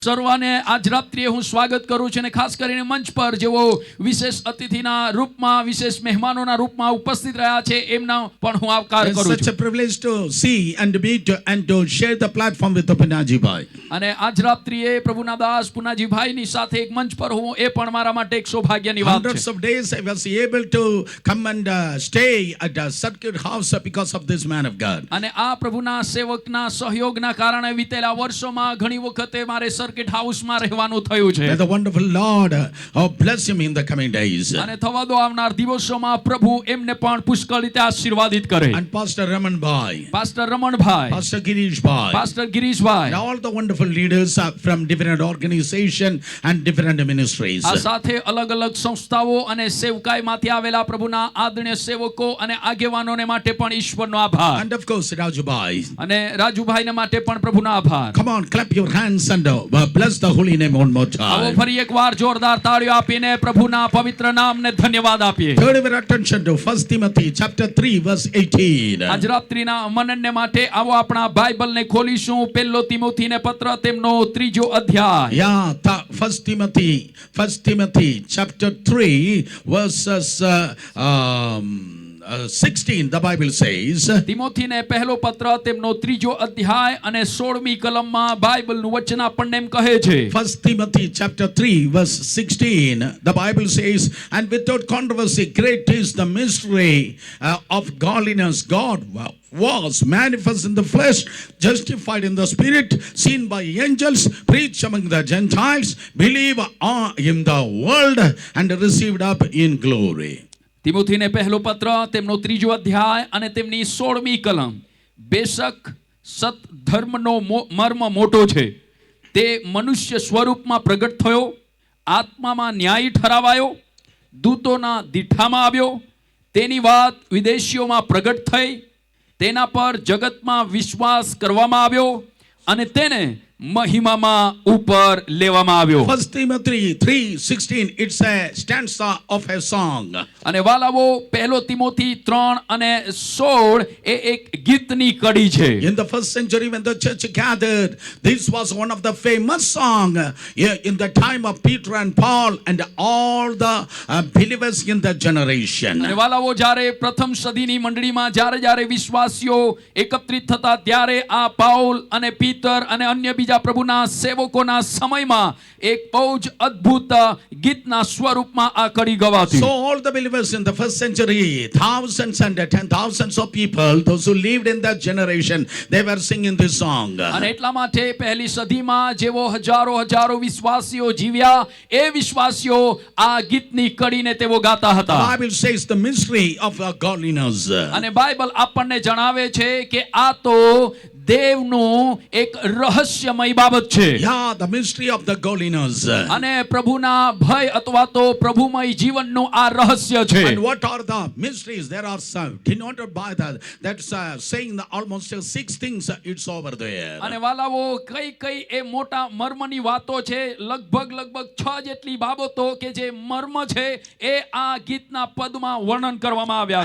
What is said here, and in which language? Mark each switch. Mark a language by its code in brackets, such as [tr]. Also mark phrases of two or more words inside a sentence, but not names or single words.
[gu] સર્વાને આજ રાત્રિએ હું સ્વાગત કરું છું અને ખાસ કરીને મંચ પર જેઓ વિશેષ અતિથિના રૂપમાં વિશેષ મહેમાનોના રૂપમાં ઉપસ્થિત રહ્યા છે એમના પણ હું આવકાર [en] It's [gu] કરું [en] such [gu] છું. [en] a privilege to see and to meet and to share the platform with Punaji Bhai. [gu] અને આજ રાત્રિએ પ્રભુના દાસ પુનાજી ભાઈની સાથે એક મંચ પર હું એ પણ મારા માટે એક સૌભાગ્યની વાત [en] Hundreds [gu] છે. [en] of days I was able to come and stay at a circuit house because of this man of God. [gu] અને આ પ્રભુના સેવકના સહયોગના કારણે વિતેલા વર્ષોમાં ઘણી વખતે મારે [en] circuit houseમાં [gu] રહેવાનું થયું છે. [en] May the wonderful Lord bless him in the coming days. [gu] અને થવા દો આવનાર દિવસોમાં પ્રભુ એમને પણ પુષ્કળ રીતે આશીર્વાદિત કરે. [en] And Pastor Raman Bhai, [gu] પાસ્ટર રમણભાઈ, [en] Pastor Girish Bhai, [gu] પાસ્ટર ગિરીશભાઈ, [en] and all the wonderful leaders from different organizations and different ministries. [gu] આ સાથે અલગ અલગ સંસ્થાઓ અને સેવકાઈમાંથી આવેલા પ્રભુના આદરણીય સેવકો અને આગેવાનોને માટે પણ ઈશ્વરનો આભાર. [en] And of course Raju Bhai. [gu] અને રાજુભાઈને માટે પણ પ્રભુના આભાર. [en] Come on, clap your hands and bless the holy name one more [gu] આવો [en] time. [gu] ફરી એકવાર જોરદાર તાળીઓ આપીને પ્રભુના પવિત્ર નામને ધન્યવાદ આપીએ. [en] Turn your attention to 1 Timothy chapter 3 verse 18. [gu] આજ રાત્રિના મનનને માટે આવો આપણા બાઇબલને ખોલીશું. પહેલો તિમોથીને પત્ર તેમનો 3જો અધ્યાય. [en] Yeah, 1 Timothy chapter 3 verses 16, the Bible says. [gu] તિમોથીને પહેલો પત્ર તેમનો 3જો અધ્યાય અને 16મી કલમમાં બાઇબલનું વચન આપણને એમ કહે છે. [en] 1 Timothy chapter 3 verse 16, the Bible says, and without controversy, great is the mystery of godliness. God was manifest in the flesh, justified in the spirit, seen by angels, preached among the Gentiles, believed in the world, and received up in glory. [gu] તિમોથીને પહેલો પત્ર તેમનો 3જો અધ્યાય અને તેમની 16મી કલમ. બેશક સત ધર્મનો મર્મ મોટો છે, તે મનુષ્ય સ્વરૂપમાં પ્રગટ થયો, આત્મામાં ન્યાયી ઠરાવાયો, દૂતોના દીઠામાં આવ્યો, તેની વાત વિદેશીઓમાં પ્રગટ થઈ, તેના પર જગતમાં વિશ્વાસ કરવામાં આવ્યો અને તેને મહિમામાં ઉપર લેવામાં આવ્યો. [en] 1 Timothy 3:16, it's a stanza of a song. [gu] અને વાલાવો પહેલો તિમોથી 3 અને 16 એ એક ગીતની કડી છે. [en] In the first century when the church gathered, this was one of the famous songs in the time of Peter and Paul and all the believers in the generation. [gu] અને વાલાવો જ્યારે પ્રથમ સદીની મંડળીમાં જ્યારે વિશ્વાસીઓ એકત્રિત થતા ત્યારે આ પાઉલ અને પીતર અને અન્ય બીજા પ્રભુના સેવકોના સમયમાં એક બહુ જ અદ્ભુત ગીતના સ્વરૂપમાં આ કડી ગવાતી. [en] So all the believers in the first century, thousands and 10,000s of people, those who lived in that generation, they were singing this song. [gu] અને એટલા માટે પહેલી સદીમાં જેવો હજારો વિશ્વાસીઓ જીવ્યા એ વિશ્વાસીઓ આ ગીતની કડીને તેઓ ગાતા હતા. [en] The Bible says the mystery of godliness. [gu] અને બાઇબલ આપણને જણાવે છે કે આ તો દેવનું એક રહસ્યમય બાબત છે. [en] Yeah, the mystery of the godliness. [gu] અને પ્રભુના ભય અથવા તો પ્રભુમય જીવનનું આ રહસ્ય છે. [en] And what are the mysteries? There are some denoted by that's saying almost 6 things. It's over there. [gu] અને વાલાવો કઈ એ મોટા મર્મની વાતો છે. લગભગ 6 જેટલી બાબતો કે જે મર્મ છે એ આ ગીતના પદમાં વર્ણન કરવામાં આવ્યા